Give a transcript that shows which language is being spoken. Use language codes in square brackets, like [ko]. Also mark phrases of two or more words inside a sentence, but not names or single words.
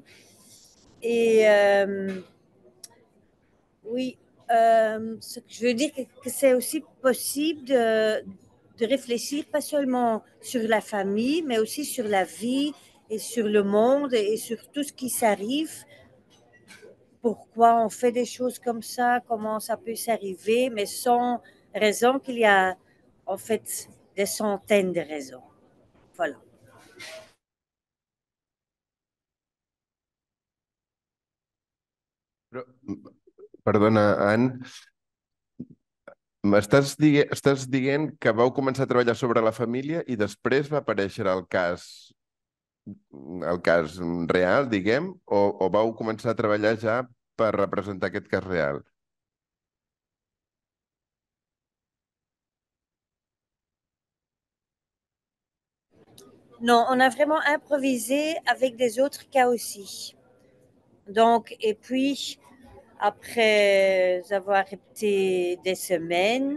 [fr] Et oui, ce que je veux dire, que c'est aussi possible de réfléchir pas seulement sur la famille, mais aussi sur la vie et sur le monde et sur tout ce qui s'arrive. Pourquoi on fait des choses comme ça, comment ça peut s'arriver, mais sans raison qu'il y a en fait des centaines de raisons. Voilà. [ca] Però, perdona, Anne, estàs dient que vau començar a treballar sobre la família i després va aparèixer el cas real, diguem, o vau començar a treballar ja per representar aquest cas real? [fr] Non, on a vraiment improvisé avec des autres cas aussi. Donc, et puis, après avoir répété des semaines,